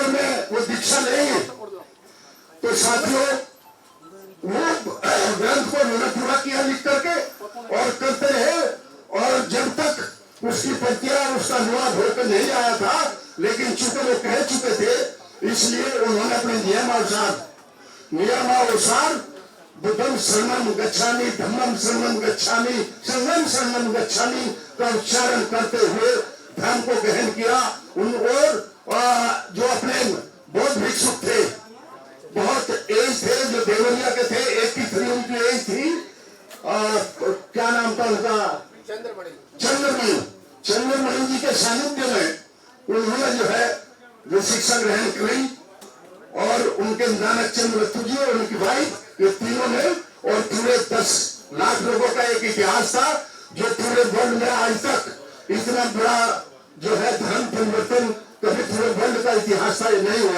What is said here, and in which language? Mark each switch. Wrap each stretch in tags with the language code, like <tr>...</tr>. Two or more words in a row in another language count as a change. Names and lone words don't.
<hi>में वो दीक्षा लेंगे, तो साथियों वो ग्रंथ को उन्होंने पूरा किया लिख करके और करते रहे, और जब तक उसकी प्रतियां, उसका अनुवाद होकर नहीं आया था, लेकिन चूंकि वो कह चुके थे, इसलिए उन्होंने अपने नियमानुसार</hi> <pi>बुद्धम शरणम गच्छामि, धम्मम शरणम गच्छामि, संघम शरणम गच्छामि</pi> <hi>का उच्चारण करते हुए धर्म को गहन किया। और जो अपने बौद्ध भिक्षुक थे, बहुत एज थे, जो देवरिया के थे, 83 उनकी एज थी, क्या नाम था उनका, चंद्रमणि जी के सानिध्य में उन्होंने जो शिक्षा ग्रहण करी, और उनके नानक चंद्र जी और उनकी वाइफ, ये तीनों ने, और पूरे 10 लाख लोगों का एक इतिहास था, जो पूरे वर्ल्ड में आज तक इतना बड़ा जो है धर्म परिवर्तन कभी पूरे वर्ल्ड का इतिहास था, ये नहीं हुआ।</hi>